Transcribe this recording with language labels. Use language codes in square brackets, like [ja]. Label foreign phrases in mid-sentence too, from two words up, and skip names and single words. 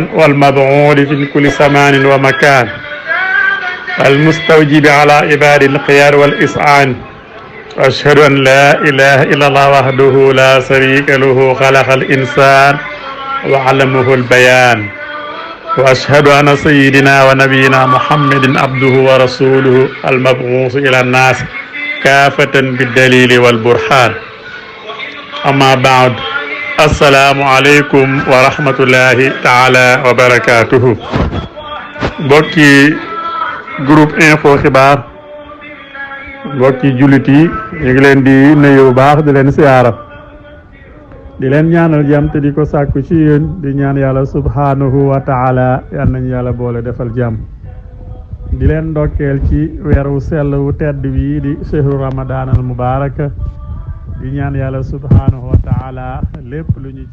[ar] والمبعوث في كل زمان ومكان المستوجب على عباد الخيار والإسعان وأشهد أن لا إله إلا الله وحده لا شريك له خلق الإنسان وعلمه البيان وأشهد أن سيدنا ونبينا محمد عبده ورسوله المبعوث إلى الناس كافة بالدليل والبرهان أما بعد السلام عليكم ورحمة الله تعالى وبركاته [wo] بوكي جروب info xibaar bokki jullit yi ñu ngi leen di nuyu bu baax di leen siyaara di leen ñaanal jàmm te di ko sàkku ci yéen di ñaan yàlla [ar] سبحانه وتعالى [wo] yal nañu yàlla boole defal jàmm di leen ndokkeel ci weeru sell wu tedd wi di [ar] شهر رمضان المبارك [wo] di ñaan yàlla [ar] سبحانه وتعالى [wo] lépp lu ñu